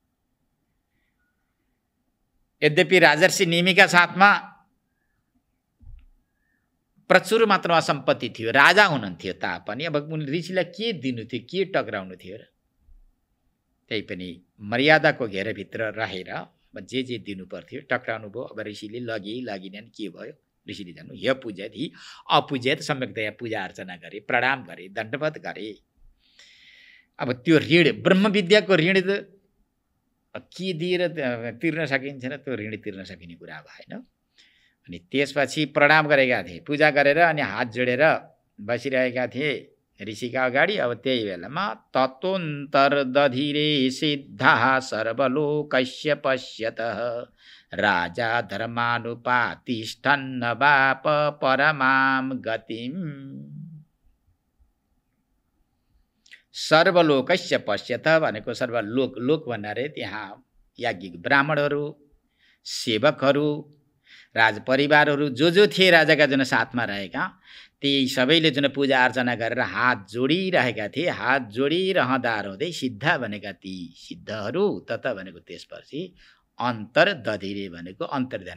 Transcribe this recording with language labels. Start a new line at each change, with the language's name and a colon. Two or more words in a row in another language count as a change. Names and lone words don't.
Nepali: यद्यपि राजर्षि निमिका साथमा प्रचुर मात्रामा सम्पत्ति थियो, राजा हुनुहुन्थ्यो तापनि अब ऋषिलाई के दिनु थियो, के टक्राउनु थियो र? त्यही पनि मर्यादाको घेरभित्र रहेर जे दिनु पर्थ्यो टक्राउनु भयो। अब ऋषिले लगिनेन्, के भयो? ऋषिले
Sanskrit: जानु ह्य पूजयत हि अपूजयत,
Nepali: सम्यकतया पूजा अर्चना गरे, प्रणाम गरे, दण्डवत गरे। अब त्यो ऋण, ब्रह्म विद्याको ऋण के दिएर तिर्न सकिन्छ र? त्यो ऋण तिर्न सकिने कुरा भएन। अनि त्यसपछि प्रणाम गरेका थिए, पूजा गरेर अनि हात जोडेर बसिरहेका थिए ऋषिका अगाडि। अब त्यही बेलामा
Sanskrit: ततोन्तर दधिरे सिद्धा सर्वलोकस्य पश्यतः राजा धर्मानुपातिष्ठन्न वाप परमाम गतिम। सर्वलोकस्य पश्यत
Nepali: भनेको सर्वलोक, लोक भन्नाले त्यहाँ याज्ञिक ब्राह्मणहरू, सेवकहरू, राजपरिवारहरू जो थिए राजाका जुन साथमा रहेका, ती सबैले जुन पूजा अर्चना गरेर हात जोडिरहेका थिए। हात जोडिरहँदा रहँदै सिद्ध भनेका ती सिद्धहरू तत भनेको त्यसपछि
Sanskrit: अन्तर दधिरे
Nepali: भनेको अन्तर्ध्यान।